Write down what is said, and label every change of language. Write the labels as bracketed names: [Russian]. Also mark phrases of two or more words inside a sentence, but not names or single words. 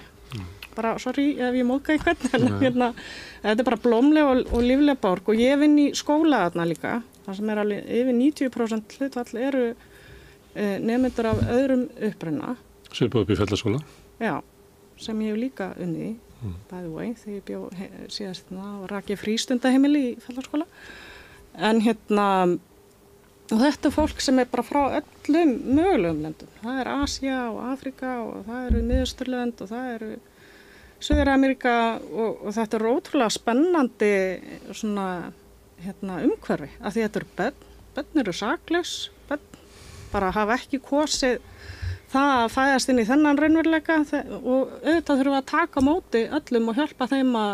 [Icelandic] Bara, sorry ef ég móðga einhvern, en þetta er bara blómleg og lífleg borg og ég vinn í skóla þarna líka, þar sem er alveg yfir 90% hlutfall eru nemendur af öðrum uppruna. Svipað upp í Fellaskóla? Já, sem ég hef líka unnið í, [English] by the way, [Icelandic] þegar ég bjó síðast og raki frístundaheimili í Fellaskóla. En og þetta er fólk sem er bara frá öllum mögulegum löndum. Það er Asía og Afrika og það eru Miðausturlönd og það eru Suður-Ameríka og þetta er ótrúlega spennandi svona umhverfi af því þetta eru börn eru saklaus, börn bara hafa ekki kosið það að fæðast inn í þennan raunveruleika og auðvitað þurfum við að taka á móti öllum og hjálpa þeim